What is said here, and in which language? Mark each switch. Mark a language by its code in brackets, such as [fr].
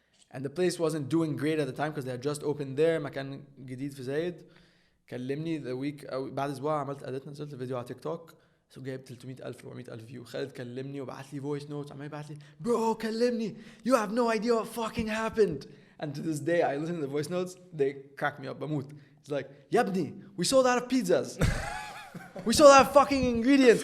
[en] And the place wasn't doing great at the time because they had just opened there. [ar] مكان جديد في زايد. كلمني [en] the week [ar] أو بعد أسبوع عملت أديت نزلت الفيديو على تيك توك. So جايب 300,000 400,000 فيو. خالد كلمني وبعت لي voice notes. عمال يبعت لي bro كلمني. [en] You have no idea what fucking happened. And to this day I listen to the voice notes. They crack me up. [ar] بموت. [en] It's like [ar] يا ابني [en] we sold out of pizzas. We sold out of fucking ingredients.